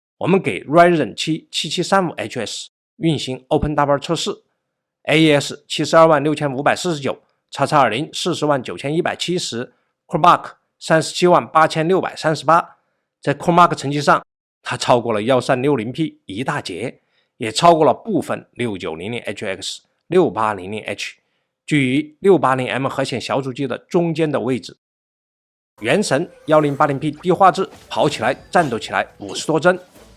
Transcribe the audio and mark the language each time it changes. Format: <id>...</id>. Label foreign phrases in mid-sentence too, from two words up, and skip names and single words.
<zh>我們給 Ryzen 7 7735HS 運行 OpenDouble 測試 ，AES 726,549 ，X20 409,170 ，Core Mark 378,638，在 Core Mark 成績上，它超過了 1360P 一大截，也超過了部分 6900HX、6800H， 居於 680M 核显小主機的中間的位置。原神 1080P 低畫質，跑起來戰鬥起來50多幀。</zh>